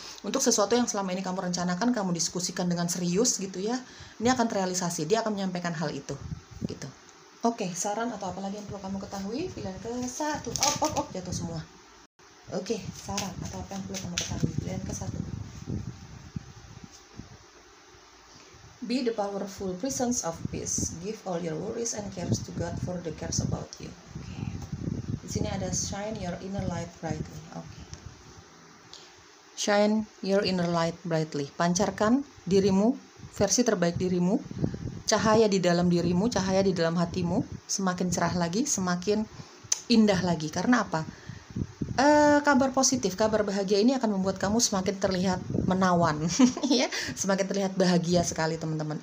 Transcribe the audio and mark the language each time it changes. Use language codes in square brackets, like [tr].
[id] Untuk sesuatu yang selama ini kamu rencanakan, kamu diskusikan dengan serius gitu ya, ini akan terrealisasi. Dia akan menyampaikan hal itu, gitu. Oke, saran atau apa lagi yang perlu kamu ketahui? Pilihan ke-1. Jatuh semua. Oke, saran atau apa yang perlu kamu ketahui? Pilihan ke-1. [en] Be the powerful presence of peace. Give all your worries and cares to God, for the cares about you. Oke. [id] Di sini ada [en] shine your inner light brightly. Oke. Shine your inner light brightly. [id] Pancarkan dirimu, versi terbaik dirimu. Cahaya di dalam dirimu, cahaya di dalam hatimu semakin cerah lagi, semakin indah lagi. Karena apa? Kabar positif, kabar bahagia ini akan membuat kamu semakin terlihat menawan, ya, semakin terlihat bahagia sekali teman-teman.